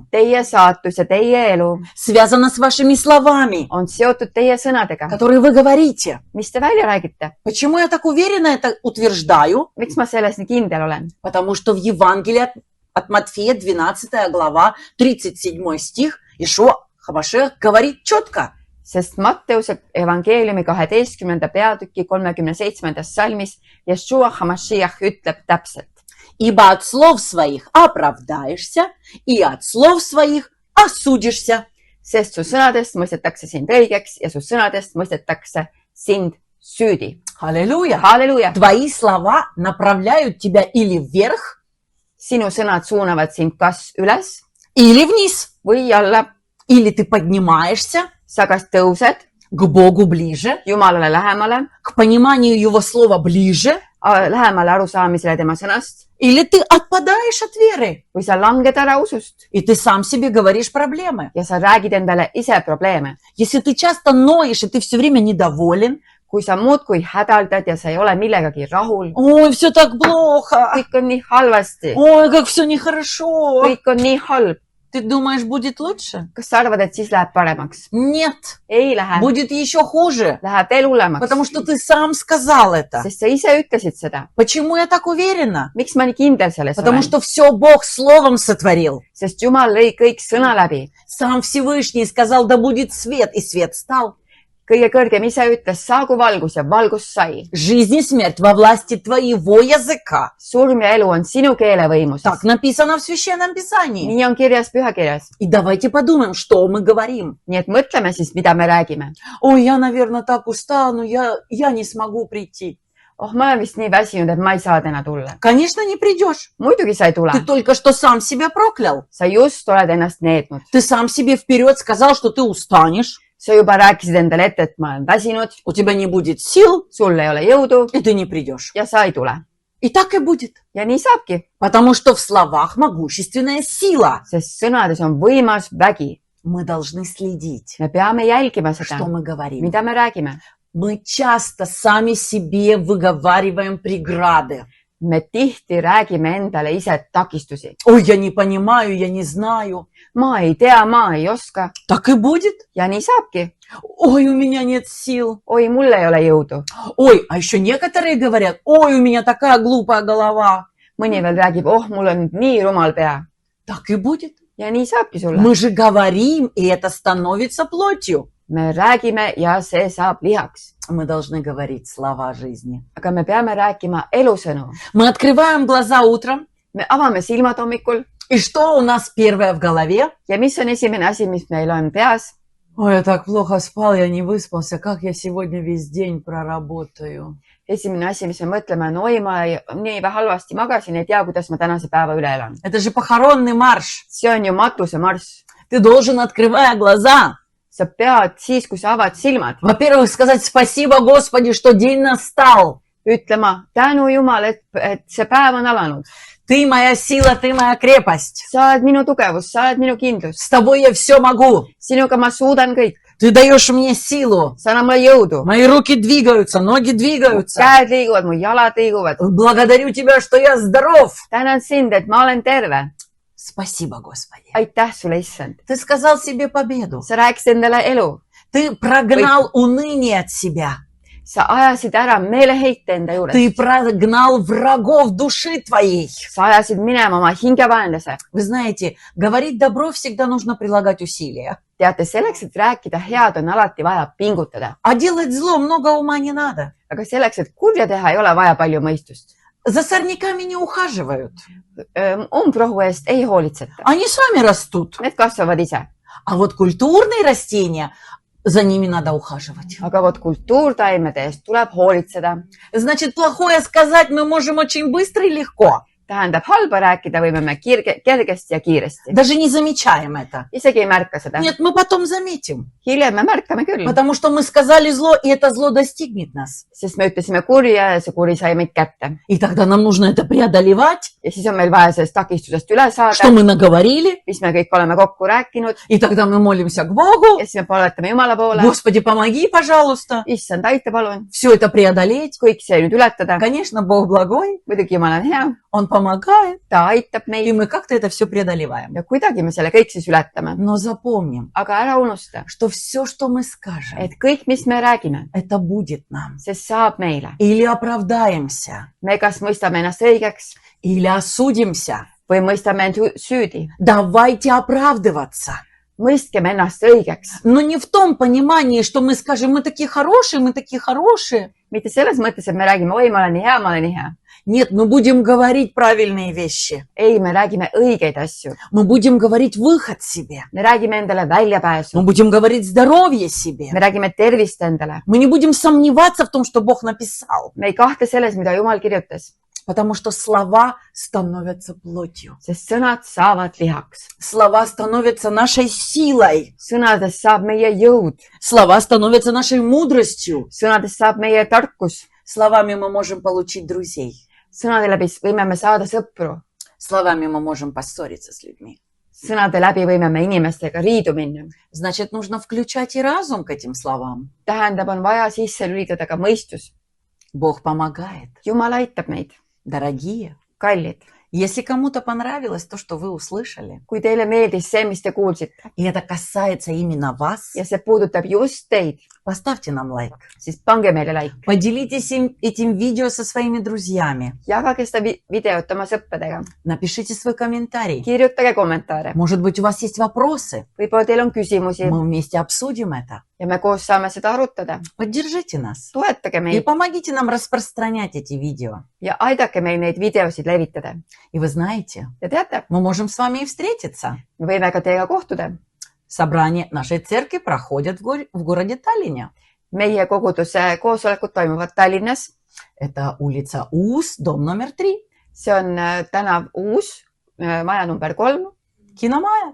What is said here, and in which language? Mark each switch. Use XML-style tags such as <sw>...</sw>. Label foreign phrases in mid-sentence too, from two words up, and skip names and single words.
<et>Teie saatus ja teie elu</et> <ru>связана с вашими словами,</ru> <et>on seotud teie sõnadega,</et> <ru>которые вы говорите.</ru> <et>mis te välja räägite.</et> <ru>Почему я так уверенно это утверждаю?</ru> <et>Miks ma selles nii kindel olen?</et> <ru>Потому что в Евангелии от Матфея, 12 глава, 37 стих, Ишуа Хамашех говорит четко.</ru> <et>Sest Matteuse evangeeliumi 12. peatüki 37. salmis Jeshua Hamashiach ütleb täpselt.</et> <ru>Ибо от слов своих оправдаешься, и от слов своих осудишься.</ru> <et>Sest su sõnadest mõistetakse sind õigeks ja su sõnadest mõistetakse sind süüdi.</et> <ru>Аллилуйя!</ru> <et>Halleluuja!</et> <ru>Твои слова направляют тебя или вверх,</ru> <et>Sinu sõnad suunavad sind kas üles</et> <ru>или вниз.</ru> <et>või alla.</et> <ru>Или ты поднимаешься</ru> <et>Sa kas tõused</et> <ru>к Богу ближе,</ru> <et>Jumalale lähemale,</et> <ru>к пониманию Его слова ближе,</ru> <et>lähemale arusaamisele tema sõnast</et> <ru>или ты отпадаешь от веры,</ru> <et>või sa langed ära usust</et> <ru>и ты сам себе говоришь проблемы.</ru> <et>ja sa räägid endale ise probleeme.</et> <ru>Если ты часто ноешь, и ты все время недоволен,</ru> <et>Kui sa muudkui hädaldad ja sa ei ole millegagi rahul,</et> <ru>ой, все так плохо,</ru> <et>kõik on nii halvasti,</et> <ru>ой, как все нехорошо,</ru> <et>kõik on nii halb,</et> <ru>ты Ты думаешь, будет лучше?</ru> <et>kas sa arvad, et siis läheb paremaks?</et> <ru>Нет,</ru> <et>ei lähe,</et> <ru>будет еще хуже,</ru> <et>läheb veel hullemaks,</et> <ru>потому что ты сам сказал это.</ru> <et>sest sa ise ütlesid seda.</et> <ru>Почему я так уверена?</ru> <et>miks ma nii kindel selles</et> <ru>Потому</ru> <et>olen?</et> <ru>что все Бог словом сотворил.</ru> <et>sest Jumal lõi kõik sõna läbi.</et> <ru>Сам Всевышний сказал, да будет свет, и свет стал.</ru> <et>kõige kõrgem ise ütles, saagu valgus ja valgus sai.</et> <ru>Жизнь и смерть во власти твоего языка.</ru> <et>surm ja elu on sinu keele võimuses.</et> <ru>Так написано в Священном Писании.</ru> <et>nii on kirjas pühakirjas.</et> <ru>И давайте подумаем, что мы говорим.</ru> <et>nii et mõtleme siis, mida me räägime.</et> <ru>Ой, я, наверное, так устала, но я не смогу прийти.</ru> <et>oh, ma olen vist nii väsinud, et ma ei saa täna tulla.</et> <ru>Конечно, не придешь.</ru> <et>muidugi sa ei tule.</et> <ru>Ты только что сам себя проклял.</ru> <et>sa just oled ennast neetnud.</et> <ru>Ты сам себе вперед сказал, что ты устанешь,</ru> <et>sa juba rääkisid endale ette, et ma olen väsinud,</et> <ru>у тебя не будет сил,</ru> <et>sul ei ole jõudu</et> <ru>и ты не придешь.</ru> <et>ja sa ei tule.</et> <ru>И так и будет.</ru> <et>ja nii saabki,</et> <ru>Потому что в словах могущественная сила.</ru> <et>sest sõnades on võimas vägi.</et> <ru>Мы должны следить,</ru> <et>me peame jälgima seda,</et> <ru>что мы говорим.</ru> <et>mida me räägime.</et> <ru>Мы часто сами себе выговариваем преграды.</ru> <et>me tihti räägime endale ise takistusi.</et> <ru>Ой, я не понимаю, я не знаю.</ru> <et>ma ei tea, ma ei oska</et> <ru>Так и будет.</ru> <et>ja nii saabki.</et> <ru>Ой, у меня нет сил.</ru> <et>oi, mul ei ole jõudu.</et> <ru>Ой, а еще некоторые говорят, ой, у меня такая глупая голова.</ru> <et>mõni veel räägib, oh, mul on nii rumal pea.</et> <ru>Так и будет.</ru> <et>ja nii saabki sulle.</et> <ru>Мы же говорим, и это становится плотью.</ru> <et>me räägime ja see saab lihaks.</et> <ru>Мы должны говорить слова жизни.</ru> <et>aga me peame rääkima elusõnu.</et> <ru>Мы открываем глаза утром,</ru> <et>me avame silmad hommikul</et> <ru>и что у нас первое в голове?</ru> <et>ja mis on esimene asi, mis meil on peas?</et> <ru>Ой, я так плохо спал, я не выспался. Как я сегодня весь день проработаю?</ru> <et>esimene asi, mis me mõtleme, on oi, ma nii halvasti magasin, ei tea, kuidas ma tänase päeva üle elan.</et> <ru>Это же похоронный марш.</ru> <et>see on ju matusemarss.</et> <ru>Ты должен, открывая глаза,</ru> <et>sa pead siis, kui sa avad silmad,</et> <ru>во-первых, сказать спасибо, Господи, что день настал.</ru> <et>ütlema tänu Jumal, et see päev on alanud.</et> <ru>Ты моя сила, ты моя крепость.</ru> <et>sa oled minu tugevus, sa oled minu kindlus.</et> <ru>С тобой я все могу.</ru> <et>sinuga ma suudan kõik.</et> <ru>Ты даешь мне силу.</ru> <et>sa annad mulle jõudu.</et> <ru>Мои руки двигаются, ноги двигаются.</ru> <et>käed liiguvad, mu jalad liiguvad.</et> <ru>Благодарю тебя, что я здоров.</ru> <et>tänan sind, et ma olen terve.</et> <ru>Спасибо, Господи.</ru> <et>aitäh sulle, issand.</et> <ru>Ты сказал себе победу.</ru> <et>sa rääkisid endale elu.</et> <ru>Ты прогнал уныние от себя.</ru> <et>sa ajasid ära meeleheite enda juures.</et> <ru>Ты прогнал врагов души твоей.</ru> <et>sa ajasid minema oma hingevaenlase.</et> <ru>Вы знаете, говорить добро всегда нужно прилагать усилия.</ru> <et>teate, selleks, et rääkida head, on alati vaja pingutada.</et> <ru>А делать зло много ума не надо.</ru> <et>aga selleks, et kurja teha, ei ole vaja palju mõistust.</et> <ru>За сорняками не ухаживают.</ru> <et>umbrohu eest ei hoolitseta.</et> <ru>Они сами растут.</ru> <et>Need kasvavad ise.</et> <ru>А вот культурные растения, за ними надо ухаживать.</ru> <et>aga vot kultuurtaimede eest tuleb hoolitseda.</et> <ru>Значит, плохое сказать мы можем очень быстро и легко.</ru> <et>tähendab, halba rääkida võime me kergesti ja kiiresti.</et> <ru>Даже не замечаем это.</ru> <et>isegi ei märka seda.</et> <ru>Нет, мы потом заметим.</ru> <et>hiljem me märkame küll.</et> <ru>Потому что мы сказали зло, и это зло достигнет нас.</ru> <et>sest me ütlesime kurja ja see kuri sai meid kätte.</et> <ru>И тогда нам нужно это преодолевать,</ru> <et>ja siis on meil vaja sellest takistusest üle</et> <ru>что</ru> <et>saada,</et> <ru>мы наговорили.</ru> <et>mis me kõik oleme kokku rääkinud.</et> <ru>И тогда мы молимся к Богу.</ru> <et>ja siis me palvetame Jumala poole.</et> <ru>Господи, помоги, пожалуйста,</ru> <et>issand, aita palun.</et> <ru>все это преодолеть.</ru> <et>kõik see nüüd ületada.</et> <ru>Конечно, Бог благой,</ru> <et>muidugi Jumal on hea.</et> <ru>Он помогает,</ru> <et>ta aitab</et> <ru>и</ru> <et>meid</et> <ru>мы как-то это все преодолеваем.</ru> <et>ja kuidagi me selle kõik siis ületame.</et> <ru>Но запомним,</ru> <et>aga ära unusta,</et> <ru>что все, что мы скажем,</ru> <et>et kõik, mis me räägime,</et> <ru>это будет нам.</ru> <et>see saab meile.</et> <ru>Или оправдаемся,</ru> <et>me kas mõistame ennast õigeks</et> <ru>или осудимся.</ru> <et>või mõistame end süüdi.</et> <ru>Давайте оправдываться.</ru> <et>mõistkem ennast õigeks.</et> <ru>Но не в том понимании, что мы скажем, мы такие хорошие, мы такие хорошие.</ru> <et>mitte selles mõttes, et me räägime, oi, ma olen nii hea, ma olen nii hea.</et> <ru>Нет, мы будем говорить правильные вещи.</ru> <et>ei, me räägime õigeid asju.</et> <ru>Мы будем говорить выход себе.</ru> <et>me räägime endale väljapääsu.</et> <ru>Мы будем говорить здоровье себе.</ru> <et>me räägime tervist endale.</et> <ru>Мы не будем сомневаться в том, что Бог написал.</ru> <et>me ei kahtle selles, mida Jumal kirjutas.</et> <ru>Потому что слова становятся плотью.</ru> <et>sest sõnad saavad lihaks.</et> <ru>Слова становятся нашей силой.</ru> <et>sõnadest saab meie jõud.</et> <ru>Слова становятся нашей мудростью.</ru> <et>sõnadest saab meie tarkus.</et> <ru>Словами мы можем получить друзей.</ru> <et>sõnade läbi võime me saada sõpru.</et> <ru>Словами мы можем поссориться с людьми.</ru> <et>sõnade läbi võime me inimestega riidu minna.</et> <ru>Значит, нужно включать и разум к этим словам.</ru> <et>tähendab, on vaja sisse lülitada ka mõistus.</et> <ru>Бог помогает.</ru> <et>Jumal aitab meid.</et> <ru>Дорогие,</ru> <et>kallid,</et> <ru>Если кому-то понравилось то, что вы услышали,</ru> <et>kui teile meeldis see, mis te kuulsite</et> <ru>и это касается именно вас,</ru> <et>ja see puudutab just teid,</et> <ru>поставьте нам лайк.</ru> <et>siis pange meile like.</et> <ru>Поделитесь этим видео со своими друзьями.</ru> <et>Jagage seda videot oma sõpradega.</et> <ru>Напишите свой комментарий.</ru> <et>Kirjutage kommentaare.</et> <ru>Может быть, у вас есть вопросы.</ru> <et>Võib-olla teil on küsimusi</et> <ru>Мы вместе обсудим это.</ru> <et>ja me koos saame seda arutada.</et> <ru>Поддержите нас.</ru> <et>Toetage</et> <ru>И</ru> <et>meid</et> <ru>помогите нам распространять эти видео.</ru> <et>ja aidake meil neid videosid levitada.</et> <ru>И вы знаете,</ru> <et>Ja teate,</et> <ru>мы можем с вами и встретиться.</ru> <et>me võime ka teiega kohtuda.</et> <ru>Собрания нашей церкви проходят в городе Таллине.</ru> <et>Meie koguduse koosolekud toimuvad Tallinnas.</et> <ru>Это улица Уус, дом номер 3.</ru> <et>See on tänav Uus, maja number 3,</et> <ru>Киномая.</ru>